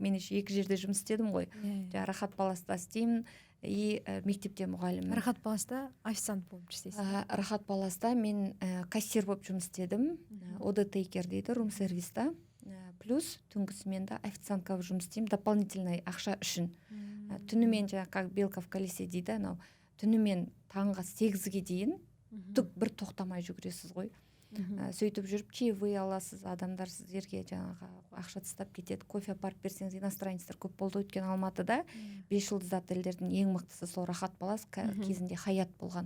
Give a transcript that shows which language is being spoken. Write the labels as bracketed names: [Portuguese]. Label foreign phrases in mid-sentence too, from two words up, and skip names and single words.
[Kazakh] Мен 2 жерде жұмыс істедім ғой. Рахат Паласта істеймін, мектепте мұғаліммін. Рахат Паласта официант болып істейсіз? Рахат Паласта мен кассир болып жұмыс істедім. ОД-тейкер дейді, рум-сервиста. Плюс түнгі сменда официантка болып жұмыс істеймін, дополнительный ақша үшін. Түнімен [Russian] как белка в колесе [Kazakh] дейді, түнімен таңға 8-ге дейін бір тоқтамай жүгіресіз ғой. Сөйтіп жүріп чаевые аласыз, адамдар сіздерге жаңағы ақша тастап кетеді, кофе апарып берсеңіз, иностранецтер көп болды. Өткен Алматыда 5 жұлдызды отельдердің ең мықтысы сол Рахат Палас, кезінде Хаят болған.